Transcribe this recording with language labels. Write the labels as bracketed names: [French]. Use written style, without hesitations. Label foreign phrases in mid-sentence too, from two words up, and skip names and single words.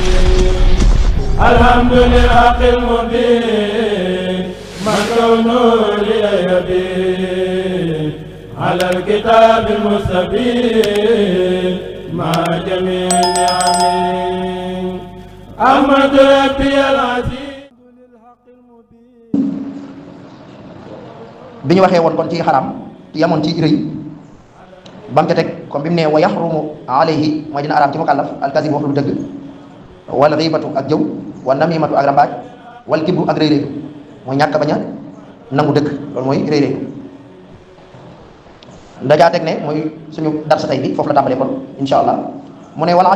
[Arabic] الحمد للحق المبين من كونه لي يبين على الكتاب المستبين مع جميع نعمه أحمد ربي العزيز [Wolof] bi ñu waxee woon kon ci xaram yamoon ci rëy ba mu ca teg comme bi mu ne [Arabic] ويحرم عليه [Wolof] mooy dina araam ci mukallaf alkazib wax lu dëgg [Arabic] والغيبة [Wolof] ak jëw [Arabic] والنميمة [Wolof] ak rambaaj [Arabic] والكبر [Wolof] ak réy-réy mooy ñàkk bañ a nangu dëgg loolu mooy réy-réy dajaa teg ne mooy suñu darsa tey bi foofu la tàmbalee kon [Arabic] إن شاء الله [Wolof] mu ne wala aj